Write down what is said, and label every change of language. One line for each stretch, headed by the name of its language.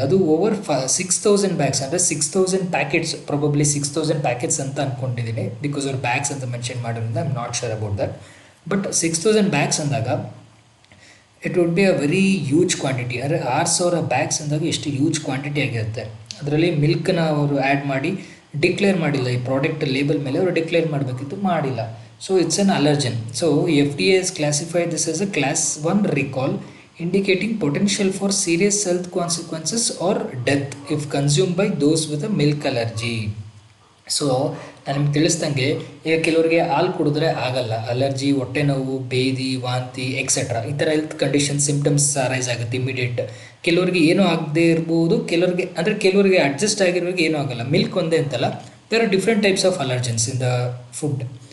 Kannada: ಅದು over 6,000 bags, ಅಂದರೆ 6,000 packets, probably 6,000 packets ಅಂತ ಅಂದ್ಕೊಂಡಿದ್ದೀನಿ, ಬಿಕಾಸ್ ಅವ್ರು ಬ್ಯಾಗ್ಸ್ ಅಂತ ಮೆನ್ಷನ್ ಮಾಡೋದ್ರಿಂದ
English: I am not sure about that. But 6,000 bags ಅಂದಾಗ it would be a very huge quantity.
Kannada: ಅಂದರೆ 6,000 ಬ್ಯಾಗ್ಸ್ ಅಂದಾಗ ಎಷ್ಟು ಹ್ಯೂಜ್ ಕ್ವಾಂಟಿಟಿ ಆಗಿರುತ್ತೆ. ಅದರಲ್ಲಿ ಮಿಲ್ಕ್ನ ಅವರು ಆ್ಯಡ್ ಮಾಡಿ ಡಿಕ್ಲೇರ್ ಮಾಡಿಲ್ಲ, ಈ ಪ್ರಾಡಕ್ಟ್ ಲೇಬಲ್ ಮೇಲೆ ಅವರು ಡಿಕ್ಲೇರ್ ಮಾಡಬೇಕಿತ್ತು, ಮಾಡಿಲ್ಲ.
English: So it's an allergen. So F D A has classified this as a class 1 recall indicating potential for serious health consequences or death if consumed by those with a milk allergy.
Kannada: So ನಾನು ನಿಮ್ಗೆ ತಿಳಿಸ್ದಂಗೆ, ಈಗ ಕೆಲವರಿಗೆ ಹಾಲು ಕುಡಿದ್ರೆ ಆಗಲ್ಲ, allergy, ಹೊಟ್ಟೆ ನೋವು, ಬೇದಿ, ವಾಂತಿ ಎಕ್ಸೆಟ್ರಾ ಈ ಥರ ಹೆಲ್ತ್ ಕಂಡೀಷನ್ ಸಿಂಪ್ಟಮ್ಸ್ ರೈಸ್ ಆಗುತ್ತೆ ಇಮಿಡಿಯೇಟ್. ಕೆಲವರಿಗೆ ಏನೂ ಆಗದೆ ಇರ್ಬೋದು, ಕೆಲವರಿಗೆ ಅಡ್ಜಸ್ಟ್ ಆಗಿರೋರಿಗೆ ಏನೂ ಆಗಲ್ಲ. ಮಿಲ್ಕ್ ಒಂದೇ ಅಂತಲ್ಲ,
English: There are different types of allergens in the food.